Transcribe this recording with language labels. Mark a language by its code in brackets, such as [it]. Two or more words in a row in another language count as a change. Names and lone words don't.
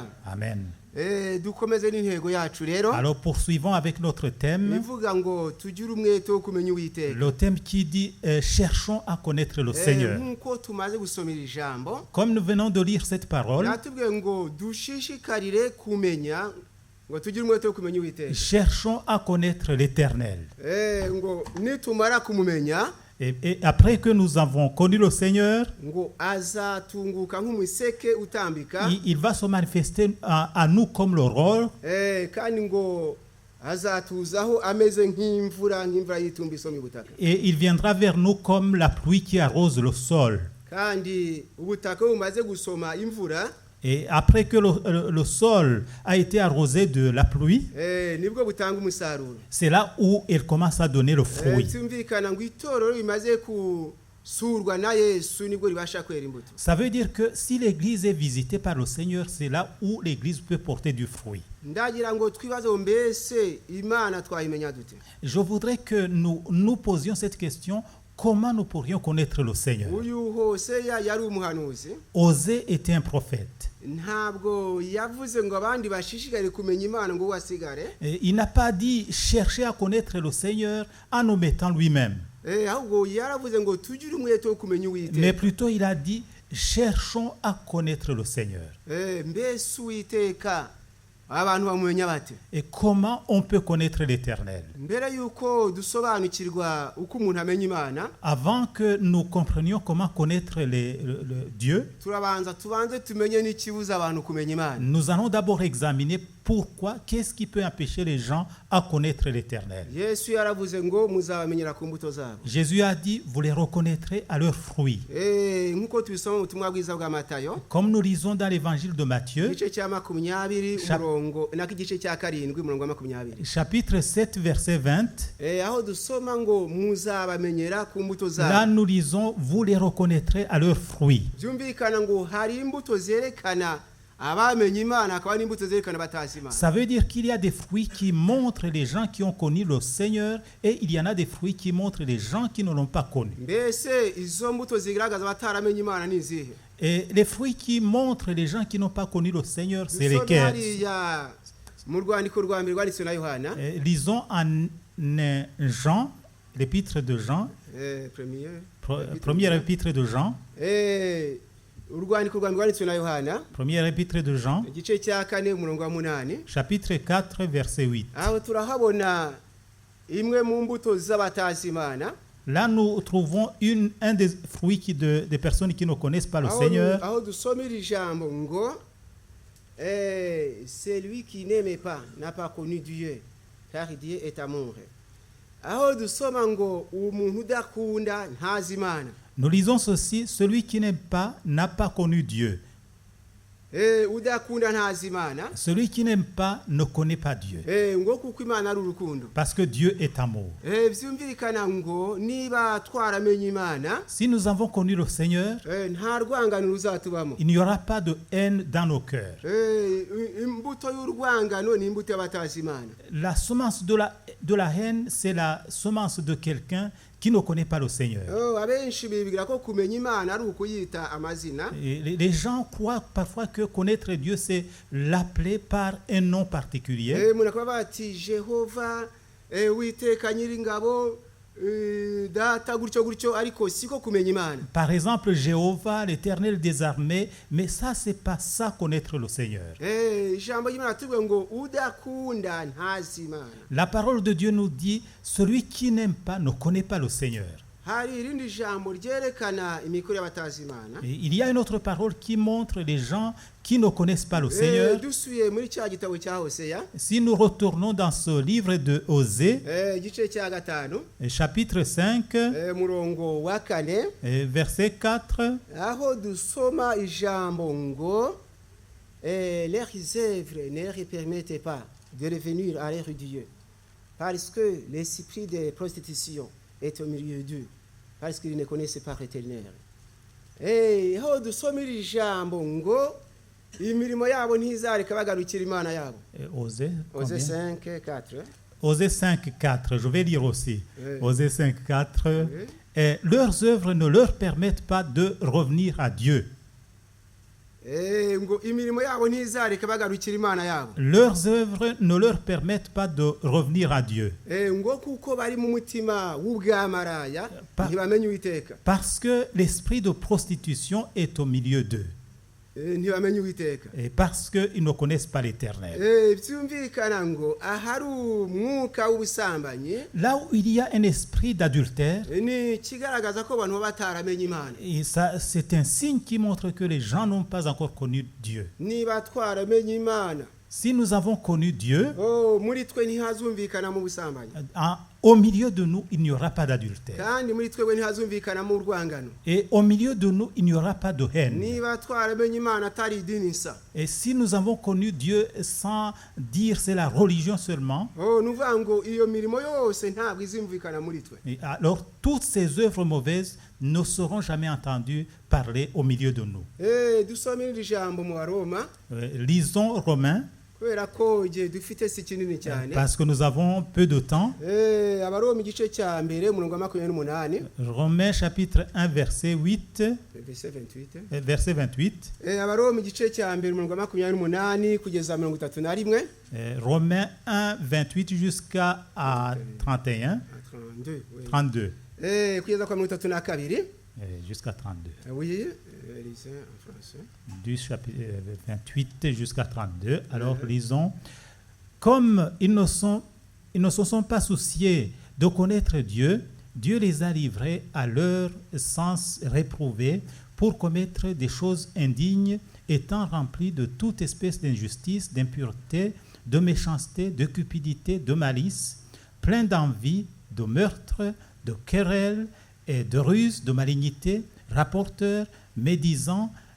[rw] Amen. Dukomeze n'intego yacu rero. [fr] Alors, poursuivons avec notre thème. [rw] Bivuga ngo tugire umwete wo kumenya Uwiteka. [fr] Le thème qui dit cherchons à connaître le Seigneur. [rw] Nkuko tumaze gusomera ijambo, [fr] Comme nous venons de lire cette parole, [rw] natubwiye ngo dushishikarire kumenya, ngo tugire umwete wo kumenya Uwiteka. [fr] cherchons à connaître l'Éternel. [rw] Ngo nitumara kumumenya, [fr] Et après que nous avons connu le Seigneur, [rw] ngo azatunguka nk'umuseke utambika, [fr] il va se manifester à nous comme l'aurore. [rw] Kandi ngo azatuzaho ameze nk'imvura yitumba isoma ubutaka. [fr] Et il viendra vers nous comme la pluie qui arrose le sol. [rw] Kandi ubutaka bumaze gusoma imvura, [fr] Et après que le sol a été arrosé de la pluie, [rw] nibwo butanga umusaruro. [fr] c'est là où il commence à donner le fruit. [rw] Tumvikana ngo itorero rimaze kusurwa na Yesu nibwo ribasha kwera imbuto. [fr] Ça veut dire que si l'église est visitée par le Seigneur, c'est là où l'église peut porter du fruit. [rw] Ndagira ngo twibaze mbese Imana twayimenya dute. [fr] Je voudrais que nous posions cette question. Comment nous pourrions connaître le Seigneur? [rw] Uyu Hoseya yari umuhanuzi. [fr] Osée était un prophète. [rw] Ntabwo yavuze ngo abandi bashishikare kumenya Imana ngo wasigare. [fr] Il n'a pas dit chercher à connaître le Seigneur en omettant lui-même. [rw] Ahubwo yaravuze ngo tugire umwete wo kumenya Uwiteka. [fr] Mais plutôt il a dit cherchons à connaître le Seigneur. [rw] Mbese Uwiteka abantu bamumenya bate? [fr] Et comment on peut connaître l'Éternel? [rw] Mbere yuko dusobanukirwa uko umuntu amenya Imana, [fr] Avant que nous comprenions comment connaître le Dieu, [rw] tubanze tumenye n'ikibuza abantu kumenya Imana. [fr] nous allons d'abord examiner pourquoi, qu'est-ce qui peut empêcher les gens à connaître l'Éternel. [rw] Yesu yaravuze ngo muzabamenyera ku mbuto zabo. [fr] Jésus a dit, vous les reconnaîtrez à leurs fruits. [rw] Nkuko tubisoma mu butumwa bwiza bwa Matayo, [fr] Comme nous lisons dans l'évangile de Matthieu, [rw] igice cya 20 umurongo n'igice cya 7 umurongo wa 20. [fr] chapitre 7, verset 20, [rw] Aho dusoma ngo muzabamenyera ku mbuto zabo. [fr] là nous lisons, vous les reconnaîtrez à leurs fruits. [rw] Byumvikana ngo hari imbuto zerekana abamenye Imana, akaba n'imbuto zerekana batazi Imana. [fr] Ça veut dire qu'il y a des fruits qui montrent les gens qui ont connu le Seigneur et il y en a des fruits qui montrent les gens qui ne l'ont pas connu. [rw] Mbese izo mbuto zigaragaza bataramenye Imana ni izihe? [fr] Et les fruits qui montrent les gens qui n'ont pas connu le Seigneur, c'est lesquels? [rw] Mu rwandiko rwa mbere rwanditswe na Yohana, [fr] Lisons en Jean, l'épître de Jean, Première épître de Jean. [rw] urwandiko rwanditswe na Yohana [fr] Première épître de Jean, [rw] igice cya 4 umurongo wa 8 [fr] chapitre 4, verset 8. [rw] aho turahabona imwe mu mbuto z'abatazimana. [fr] Là, nous trouvons un des fruits des personnes qui ne connaissent pas le Seigneur. [rw] aho dusoma iri jambo ngo [fr] celui qui n'aime pas n'a pas connu Dieu car Dieu est amour. [rw] aho dusoma ngo umuntu udakunda ntazi Imana. [fr] Nous lisons ceci, celui qui n'aime pas n'a pas connu Dieu. [rw] udakunda ntazi Imana. [fr] Celui qui n'aime pas ne connaît pas Dieu. [rw] ngo kuko Imana ari urukundo. [fr] Parce que Dieu est amour. [rw] byumvikana ngo niba twaramenye Imana, [fr] Si nous avons connu le Seigneur, [rw] nta rwangano ruzatubamo. [fr] il n'y aura pas de haine dans nos cœurs. [rw] imbuto y'urwangano ni imbuto y'abatazi Imana. [fr] La semence de la haine, c'est la semence de quelqu'un qui ne connaît pas le Seigneur. [rw] abenshi bibwira ko kumenya Imana ari ukuyita amazina. [fr] Et les gens croient parfois que connaître Dieu, c'est l'appeler par un nom particulier. [rw] umuntu akaba bati Jehova, Uwiteka Nyiringabo, data gutyo gutyo, ariko siko kumenya Imana. [fr] Par exemple, Jéhovah, l'Éternel des armées, mais ça, c'est pas ça connaître le Seigneur. [rw] ijambo ry'Imana tuvuga ngo udakunda ntazi Imana. [fr] La parole de Dieu nous dit, celui qui n'aime pas ne connaît pas le Seigneur. [rw] hari irindi jambo ryerekana imikorere y'abatazi Imana. [fr] Et il y a une autre parole qui montre les gens qui ne connaissent pas le Seigneur. [rw] dusuye muri cya gitabo cya Hoseya, [fr] Si nous retournons dans ce livre de Osée, [rw] igice cya 5, [fr] chapitre 5, [rw] murongo wa 4, [fr] verset 4, [rw] aho dusoma ijambo ngo [fr] leurs œuvres ne leur permettent pas de revenir à leur Dieu, parce que l'esprit de prostitution est au milieu d'eux, parce qu'ils ne connaissent pas l'Éternel. [rw] Aho dusoma iri jambo ngo imirimo yabo ntizareka bagarukira Imana yabo. [fr] Osée, Osée combien? 5, 4. Osée 5, 4, je vais lire aussi. Oui. Osée 5, 4. Oui. Et leurs œuvres ne leur permettent pas de revenir à Dieu. [rw] ngo imirimo yabo ntizareka bagarukira Imana yabo. [fr] Leurs œuvres ne leur permettent pas de revenir à Dieu. [rw] ngo kuko bari mu mutima w'ubwamaraya ntibamenye Uwiteka. [fr] Parce que l'esprit de prostitution est au milieu d'eux. [rw] ntibamenye Uwiteka. [fr] Et parce qu'ils ne connaissent pas l'Éternel. [rw] byumvikana ngo ahari umwuka w'ubusambanyi, [fr] Là où il y a un esprit d'adultère, [rw] ni ikigaragaza ko abantu baba bataramenye Imana. [fr] et ça, c'est un signe qui montre que les gens n'ont pas encore connu Dieu. [rw] niba twaramenye Imana, [fr] Si nous avons connu Dieu, [rw] muri twe ntihazumvikana mu busambanyi, [fr] au milieu de nous, il n'y aura pas d'adultère. [rw] kandi muri twebwe ntihazumvikana mu rwangano. [fr] Et au milieu de nous, il n'y aura pas de haine. [rw] niba twaramenye Imana atari idini nsa, [fr] Et si nous avons connu Dieu sans dire c'est la religion seulement, [rw] nuvuga ngo iyo mirimo yose ntabwo izumvikana muri twe. [fr] et alors toutes ces œuvres mauvaises ne seront jamais entendues parler au milieu de nous. [rw] dusome iri jambo mu Baroma, [fr] Lisons Romains, [rw] kubera ko igihe dufite si kinini cyane. [fr] parce que nous avons peu de temps. [rw] Abaroma igice cya mbere umurongo wa 28, [fr] Romains chapitre 1, verset 8, verset 28. verset 28. [rw] Abaroma igice cya mbere umurongo wa 28 kugeza 31. [fr] Romains 1, 28 jusqu'à 31, 32. 32. [rw] Kugeza kwa 32. [fr] Jusqu'à 32. Oui, lisez en français. Du chapitre 28 jusqu'à 32. Alors lisons. Comme ils ne se sont pas souciés de connaître Dieu, Dieu les a livrés à leur sens réprouvé pour commettre des choses indignes, étant remplis de toute espèce d'injustice, d'impureté, de méchanceté, de cupidité, de malice, pleins d'envie, de meurtre, de querelles et de ruse, de malignité, rapporteurs, médisants,